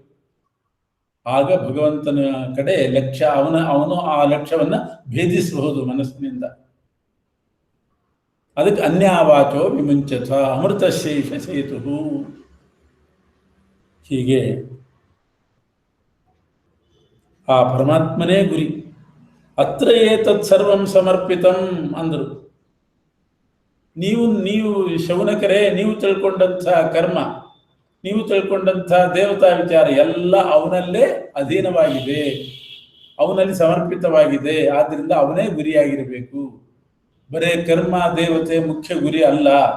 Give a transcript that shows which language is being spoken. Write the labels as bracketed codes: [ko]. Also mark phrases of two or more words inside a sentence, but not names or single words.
[kn] ಆಗ ಭಗವಂತನ ಕಡೆ ಲಕ್ಷ್ಯ, ಅವನು ಆ ಲಕ್ಷ್ಯವನ್ನ ಭೇದಿಸಬಹುದು ಮನಸ್ಸಿನಿಂದ. [sa] ಅದಕ್ಕೆ ಅನ್ಯಾವಾಚೋ ವಿಮುಂಚಥ ಅಮೃತ ಶೇಷ ಸೇತು. [kn] ಹೀಗೆ ಆ ಪರಮಾತ್ಮನೇ ಗುರಿ. [sa] ಅತ್ರ ಏತತ್ ಸರ್ವಂ ಸಮರ್ಪಿತಂ ಅಂದರು. [kn] ನೀವು ಶೌನಕರೇ, ನೀವು ತಿಳ್ಕೊಂಡಂಥ ಕರ್ಮ, ನೀವು ತಿಳ್ಕೊಂಡಂಥ ದೇವತಾ ವಿಚಾರ ಎಲ್ಲ ಅವನಲ್ಲೇ ಅಧೀನವಾಗಿದೆ, ಅವನಲ್ಲಿ ಸಮರ್ಪಿತವಾಗಿದೆ. ಆದ್ದರಿಂದ ಅವನೇ ಗುರಿಯಾಗಿರಬೇಕು. ಬರೇ ಕರ್ಮ ದೇವತೆ ಮುಖ್ಯ ಗುರಿ ಅಲ್ಲ.